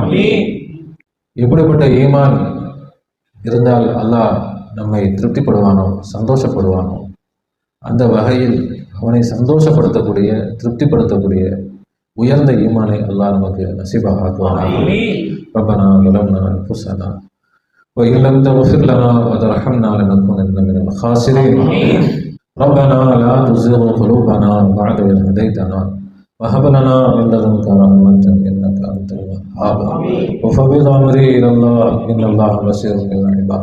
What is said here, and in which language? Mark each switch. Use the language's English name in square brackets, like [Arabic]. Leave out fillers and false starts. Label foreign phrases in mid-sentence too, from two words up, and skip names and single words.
[Tamil] எப்படிப்பட்ட ஈமான் இருந்தால் அல்லாஹ் நம்மை திருப்திப்படுவானோ, சந்தோஷப்படுவானோ, அந்த வகையில் அவனை சந்தோஷப்படுத்தக்கூடிய, திருப்திப்படுத்தக்கூடிய உயர்ந்த ஈமானை அல்லாஹ் நமக்கு நசீபாக ஆக்குவானாக. [Arabic] ரப்பனா ظلمنا أنفسنا وإن لم تغفر لنا وترحمنا لنكونن من الخاسرين. ربنا لا تزغ قلوبنا بعد إذ هديتنا وهب لنا من لدنك رحمة إنك أنت الوهاب. وفوض أمري إلى الله إن الله بصير بالعباد.